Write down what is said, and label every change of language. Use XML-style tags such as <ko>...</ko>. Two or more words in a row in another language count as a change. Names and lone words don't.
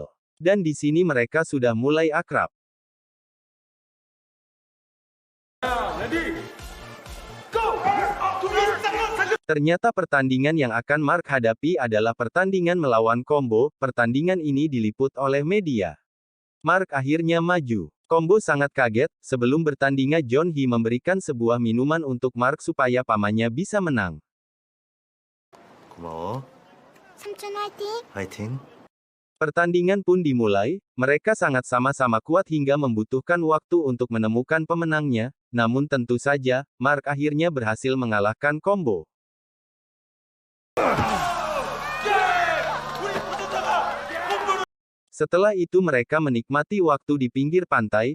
<id>Dan di sini mereka sudah mulai akrab. Ternyata pertandingan yang akan Mark hadapi adalah pertandingan melawan combo. Pertandingan ini diliput oleh media. Mark akhirnya maju. Combo sangat kaget. Sebelum bertandingan John Hee memberikan sebuah minuman untuk Mark supaya pamannya bisa menang.</id> <ko>고마워. 삼촌 화이팅! 파이팅.</ko> <id>Pertandingan pun dimulai. Mereka sangat sama-sama kuat hingga membutuhkan waktu untuk menemukan pemenangnya. Namun tentu saja, Mark akhirnya berhasil mengalahkan combo. Setelah itu mereka menikmati waktu di pinggir pantai.</id>